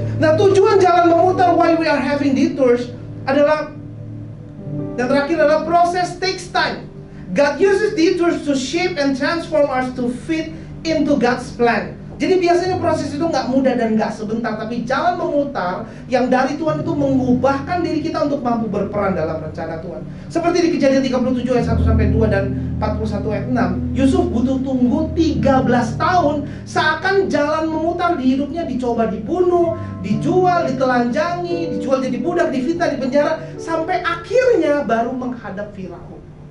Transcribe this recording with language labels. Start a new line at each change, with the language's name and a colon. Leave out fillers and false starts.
Indonesian: Nah, tujuan jalan memutar
English: why we are having detours
Indonesian: adalah, yang terakhir adalah proses
English: takes time. God uses detours to shape and transform us to fit into God's plan.
Indonesian: Jadi biasanya proses itu nggak mudah dan nggak sebentar, tapi jalan memutar yang dari Tuhan itu mengubahkan diri kita untuk mampu berperan dalam rencana Tuhan. Seperti di Kejadian 37 ayat 1-2 dan 41 ayat 6, Yusuf butuh tunggu 13 tahun, seakan jalan memutar di hidupnya, dicoba dibunuh, dijual, ditelanjangi, dijual jadi budak, difitnah, dipenjara, sampai akhirnya baru menghadap Firaun.